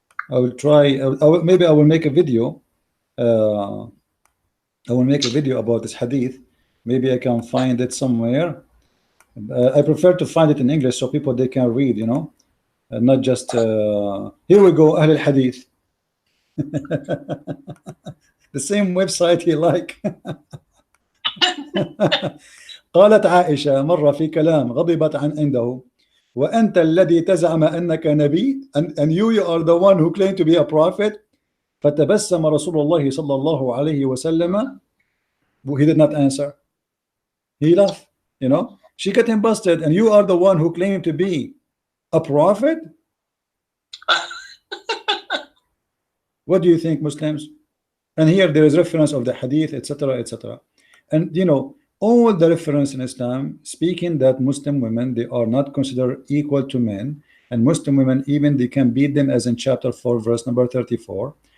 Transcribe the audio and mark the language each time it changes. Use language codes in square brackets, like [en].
[en] I will try. Maybe I will make a video. I will make a video about this hadith. Maybe I can find it somewhere. I prefer to find it in English so people they can read, not just. Here we go. Ahl al-Hadith. The same website he like. [ar] قالت عائشة مرة في كلام غضبت عنده وأنت الذي تزعم أنك نبي, [en] and you are the one who claim to be a prophet. [ar] فتبسم رسول الله صلى الله عليه وسلم. [en] He did not answer. He laughed. She got him busted, and you are the one who claim to be a prophet. What do you think, Muslims? And here there is reference of the hadith, etc., etc. And all the reference in Islam speaking that Muslim women, they are not considered equal to men, and Muslim women even they can beat them, as in chapter 4 verse number 34.